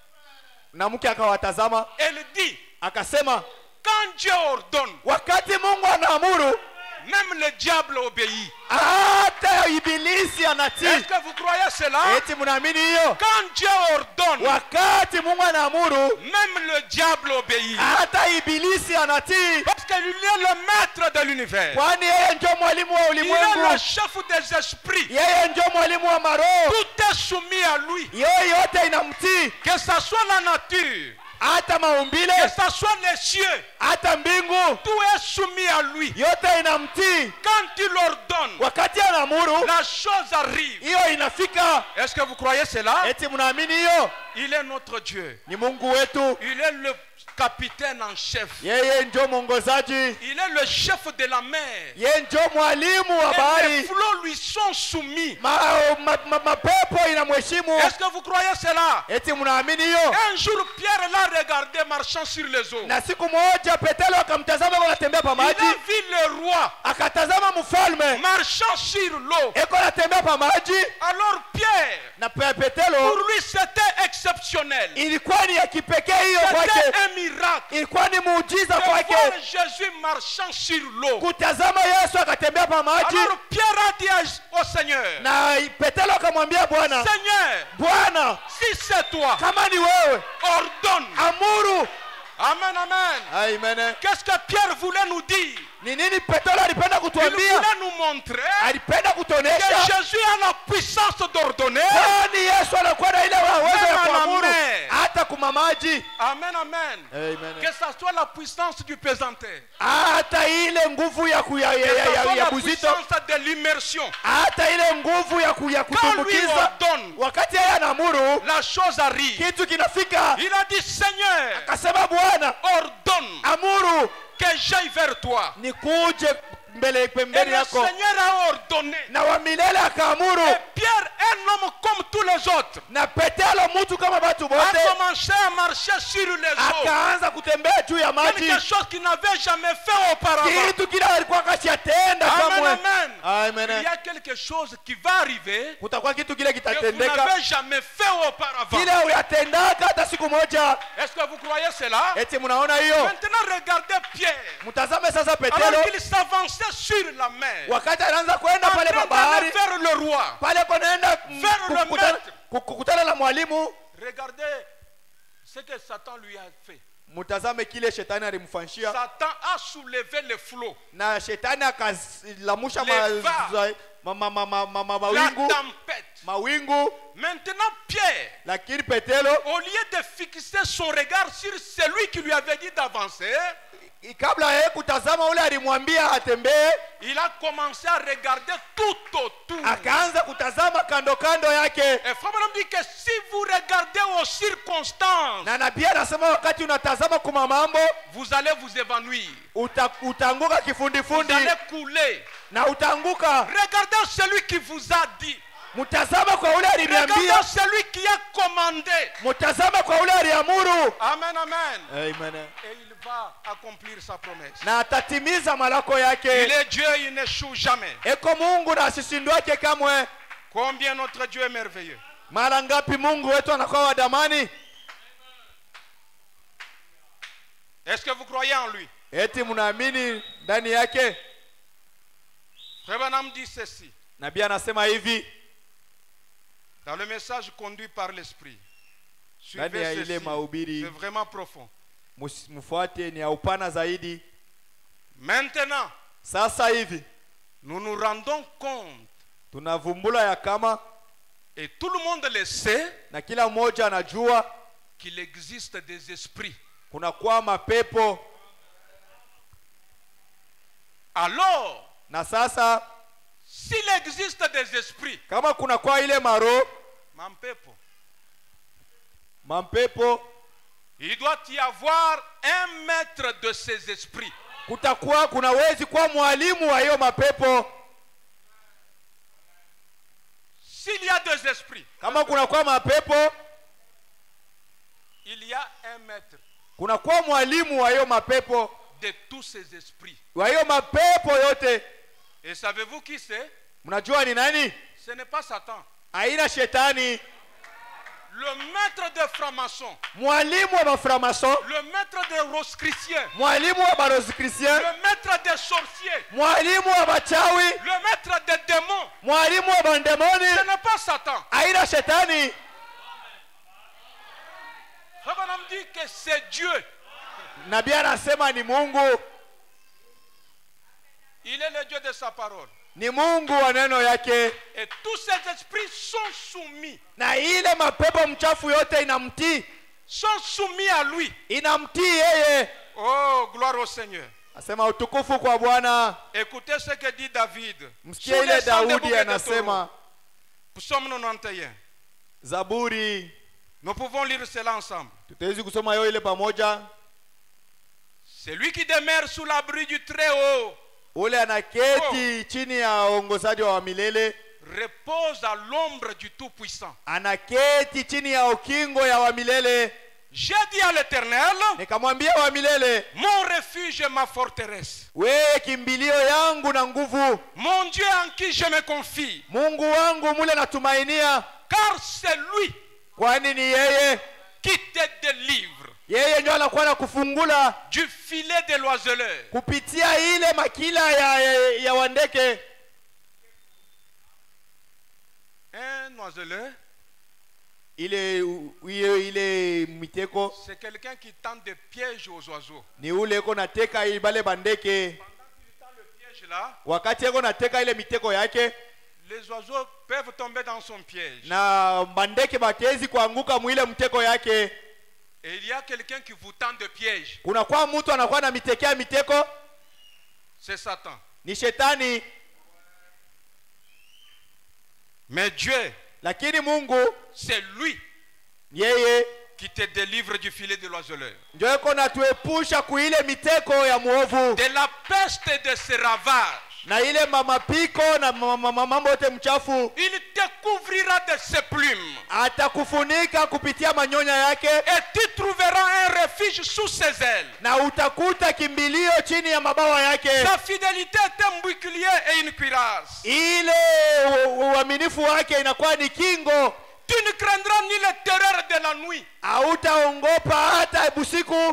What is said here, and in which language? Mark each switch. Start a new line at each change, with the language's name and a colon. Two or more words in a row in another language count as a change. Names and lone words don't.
Swahili: Na mke akawatazama
French: Elle dit,
Swahili: akasema,
French: quand Dieu ordonne,
Swahili: wakati Mungu anaamuru
French: même le diable obéit.
Swahili: hata ibilisi anatii.
French: Est-ce que vous croyez cela?
Swahili: Eti mnaamini hiyo?
French: Quand Dieu ordonne,
Swahili: Wakati Mungu anaamuru
French: même le diable obéit.
Swahili: hata ibilisi anatii,
French: Parce qu'il est le maître de l'univers.
Swahili: kwani yeye ndio mwalimu wa
French: Il est
Swahili: ulimwengu,
French: le chef des esprits.
Swahili: yeye ndio mwalimu wa maroho,
French: Tout est soumis à lui.
Swahili: yeye yote inamtii,
French: Que ce soit la nature,
Swahili: hata maumbile,
French: que ce soit les cieux,
Swahili: hata mbingu,
French: tout est soumis à lui.
Swahili: yote inamtii.
French: Quand il ordonne,
Swahili: Wakati anaamuru
French: la chose arrive.
Swahili: hiyo inafika.
French: Est-ce que vous croyez cela?
Swahili: Eti mnaamini hiyo?
French: Il est notre Dieu.
Swahili: Ni Mungu wetu,
French: Il est le capitaine en chef.
Swahili: yeye ndio mwongozaji,
French: Il est le chef de la mer.
Swahili: yeye ndio mwalimu wa
French: Et les
Swahili: bahari,
French: flots lui sont soumis.
Swahili: mapepo inamheshimu.
French: Est-ce que vous croyez cela?
Swahili: Eti mnaamini hiyo?
French: Un jour, Pierre l'a regardé marchant sur les eaux.
Swahili: Na siku moja Petero akamtazama kwa anatembea pa
French: Il a
Swahili: maji,
French: vu le roi
Swahili: akatazama mfalme
French: marchant sur l'eau.
Swahili: eko anatembea pa maji,
French: Alors Pierre,
Swahili: na
French: pour Petero lui c'était exceptionnel.
Swahili: ilikuwa ni ya kipekee hiyo kwake,
French: C'était un miracle
Swahili: ilikuwa ni muujiza
French: de
Swahili: kwake
French: voir Jésus marchant sur l'eau.
Swahili: kutazama Yesu akatembea pa maji.
French: Alors Pierre a dit au Seigneur,
Swahili: Na Petero akamwambia Bwana,
French: Seigneur,
Swahili: Bwana,
French: si c'est toi,
Swahili: kama ni wewe,
French: ordonne.
Swahili: amuru. Amen, amen. Amen.
French: Qu'est-ce que Pierre voulait nous dire?
Swahili: Ni nini Petero alipenda
French: Il
Swahili: kutuambia?
French: voulait nous montrer
Swahili: Alipenda
French: que
Swahili: kutuonesha
French: Jésus a la puissance d'ordonner.
Swahili: kwani Yesu anakuwa na ile uwezo ya Amen, kuamuru amen. hata kuma maji. Amen, amen. Amen.
French: Que ça soit la puissance du pesanteur.
Swahili: Hata ile nguvu ya
French: Que ça soit
Swahili: ya
French: la
Swahili: buzito,
French: puissance de l'immersion.
Swahili: hata ile nguvu ya
French: Quand lui
Swahili: kutumbukiza.
French: ordonne,
Swahili: Wakati yeye anaamuru
French: la chose arrive.
Swahili: kitu kinafika,
French: Il a dit, Seigneur,
Swahili: akasema Bwana,
French: ordonne
Swahili: amuru
French: que j'aille vers toi.
Swahili: nikuje mbele
French: Et
Swahili: pembeni
French: le
Swahili: yako.
French: Seigneur a ordonné.
Swahili: Na wa milele akaamuru,
French: Et Pierre, un homme comme tous les autres,
Swahili: na Petero mtu kama watu
French: a
Swahili: wote
French: commencé à marcher sur les eaux.
Swahili: akaanza kutembea juu ya maji,
French: Quelque chose qu'il n'avait jamais fait auparavant.
Swahili: kitu kile alikuwa kashatenda Amen, kamwe.
French: amen. Il
Swahili: Amen.
French: y a quelque chose qui va arriver
Swahili: Kutakuwa kitu kile
French: que vous
Swahili: kitatendeka
French: n'avez jamais fait auparavant.
Swahili: kile uyatendaka hata siku moja.
French: Est-ce que vous croyez cela?
Swahili: Eti mnaona hiyo?
French: Maintenant, regardez Pierre.
Swahili: Mtazame sasa
French: Alors Petero qu'il s'avançait sur la mer,
Swahili: wakati anaanza kwenda
French: en
Swahili: pale
French: train
Swahili: pa
French: d'aller
Swahili: bahari,
French: vers le roi.
Swahili: pale konaenda
French: Vers le maître.
Swahili: kukutana na mwalimu.
French: Regardez ce que Satan lui a fait.
Swahili: Mtazame kile shetani alimfanyia,
French: Satan a soulevé le flot,
Swahili: na shetani akalamusha
French: Les la
Swahili: mawingu
French: tempête.
Swahili: mawingu.
French: Maintenant, Pierre,
Swahili: Lakini Petero
French: au lieu de fixer son regard sur celui qui lui avait dit d'avancer,
Swahili: kabla yeye kutazama ule alimwambia atembee,
French: il a commencé à regarder tout autour.
Swahili: akaanza kutazama kando kando yake.
French: Et Frère Branham dit que si vous regardez aux circonstances,
Swahili: Na nabii anasema wakati unatazama kuma mambo
French: vous allez vous évanouir.
Swahili: utaanguka
French: Vous
Swahili: kifundifundi
French: allez couler.
Swahili: na utaanguka.
French: Regardez celui qui vous a dit.
Swahili: Mtazama kwa ule aliniambia,
French: Regardez celui qui a commandé.
Swahili: mtazama kwa ule aliamuru. Amen, amen. Amen.
French: Et il va accomplir sa promesse.
Swahili: Na atatimiza malako
French: Il
Swahili: yake.
French: est Dieu, il n'échoue jamais.
Swahili: Eko Mungu na asishindwake kamwe.
French: Combien notre Dieu est merveilleux.
Swahili: Mara ngapi Mungu wetu anakuwa wa damani?
French: Est-ce que vous croyez en lui?
Swahili: Eti mnaamini ndani yake?
French: Frère Branham dit ceci.
Swahili: Nabii anasema hivi
French: Dans le message conduit par l'Esprit.
Swahili: ndani ya
French: Suivez
Swahili: ile
French: ceci.
Swahili: mahubiri,
French: C'est vraiment profond.
Swahili: mfuate, ni ya upana zaidi.
French: Maintenant,
Swahili: Sasa hivi
French: nous nous rendons compte,
Swahili: tunavumbula ya kama,
French: et tout le monde le sait,
Swahili: na kila mmoja anajua
French: qu'il existe des esprits.
Swahili: kuna kwa mapepo.
French: Alors,
Swahili: Na sasa
French: s'il existe des esprits,
Swahili: kama kuna kwa ile maro mampepo,
French: il doit y avoir un maître de ces esprits.
Swahili: kutakuwa kunawezi kuwa mwalimu wa hiyo mapepo.
French: S'il y a des esprits,
Swahili: Kama kuna kwa mapepo,
French: il y a un maître
Swahili: kuna kwa mwalimu wa hiyo mapepo,
French: de tous ces esprits.
Swahili: wa hiyo mapepo yote.
French: Et savez-vous qui c'est?
Swahili: Mnajua ni nani?
French: Ce n'est pas Satan.
Swahili: Haina shetani.
French: Le maître des francs-maçons,
Swahili: Mwalimu wa maframason,
French: le maître des rosicruciens,
Swahili: mwalimu wa barozikristian,
French: le maître des sorciers,
Swahili: mwalimu wa machawi,
French: le maître des démons,
Swahili: mwalimu wa bandemoni.
French: ce n'est pas Satan.
Swahili: Haina shetani.
French: Frère Branham dit que c'est Dieu.
Swahili: Nabii anasema ni Mungu,
French: Il est le Dieu de sa parole.
Swahili: ni Mungu wa neno yake.
French: Et tous ces esprits sont soumis.
Swahili: Na ile mapepo mchafu yote inamtii,
French: Sont soumis à lui.
Swahili: inamtii yeye.
French: Oh, gloire au Seigneur.
Swahili: Asema utukufu kwa Bwana.
French: Écoutez ce que dit David.
Swahili: Msikie
French: Sous
Swahili: ile
French: les sangs des Daudi bouquets de
Swahili: anasema,
French: taureaux. Psaume 91. Zaburi. Nous pouvons lire cela ensemble.
Swahili: Tutawezi kusoma hiyo ile pamoja.
French: Celui qui demeure sous l'abri du Très-Haut
Swahili: Ule anaketi chini ya uongozaji wa milele,
French: repose à l'ombre du Tout-Puissant.
Swahili: anaketi chini ya ukingo ya wa milele.
French: J'ai dit à l'Éternel,
Swahili: Nikamwambia wa milele,
French: mon refuge et ma forteresse,
Swahili: wewe kimbilio yangu na nguvu,
French: mon Dieu en qui je me confie,
Swahili: Mungu wangu mule natumainia.
French: car c'est lui
Swahili: Kwani ni yeye,
French: qui te délivre
Swahili: yeye ndio anakuwa na kufungula
French: du filet de l'oiseleur.
Swahili: kupitia ile makila ya wandeke.
French: Un oiseleur,
Swahili: ile miteko
French: c'est quelqu'un qui tend des pièges aux oiseaux.
Swahili: ni ule eko nateka ibale bandeke.
French: Pendant qu'il tend le piège là,
Swahili: Wakati eko nateka ile miteko yake,
French: les oiseaux peuvent tomber dans son piège.
Swahili: na bandeke batezi kuanguka mwile mteko yake.
French: Et il y a quelqu'un qui vous tend de piège.
Swahili: Kuna kwa mtu anakuwa na mitekea miteko,
French: C'est Satan.
Swahili: ni shetani.
French: Mais Dieu,
Swahili: Lakini Mungu
French: c'est lui
Swahili: yeye
French: qui te délivre du filet de l'oiseleur,
Swahili: ndio eko natuepusha kuile miteko ya muovu,
French: de la peste et de ses ravages.
Swahili: na ile mamapiko na mambo yote mchafu.
French: Il te couvrira de ses plumes.
Swahili: Atakufunika kupitia manyonya yake,
French: Et tu trouveras un refuge sous ses ailes.
Swahili: na utakuta kimbilio chini ya mabawa yake.
French: Sa fidélité est un bouclier et une cuirasse.
Swahili: Ile uaminifu wake inakuwa ni kingo.
French: Tu ne craindras ni les terreurs de la nuit,
Swahili: Hautaongopa hata busiku,